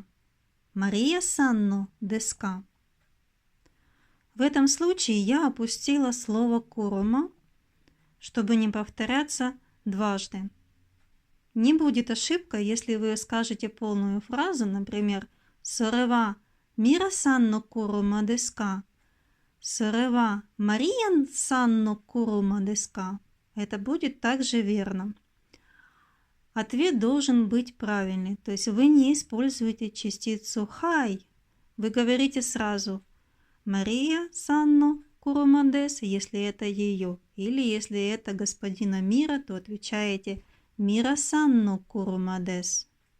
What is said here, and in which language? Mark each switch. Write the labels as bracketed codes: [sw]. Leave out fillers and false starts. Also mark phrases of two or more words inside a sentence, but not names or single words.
[ja] マリアさんのですか. [ru] В этом случае я опустила слово курома, чтобы не повторяться дважды. Не будет ошибка, если вы скажете полную фразу, например, [ja] «それはミラさんの車ですか». «それはマリアさんの車ですか». [ru] Это будет также верно. Ответ должен быть правильный, то есть вы не используете частицу «хай». Вы говорите сразу [ja] «マリアさんの車です», [ru] если это ее, или если это господина Мира, то отвечаете [ja] «ミラさんの車です».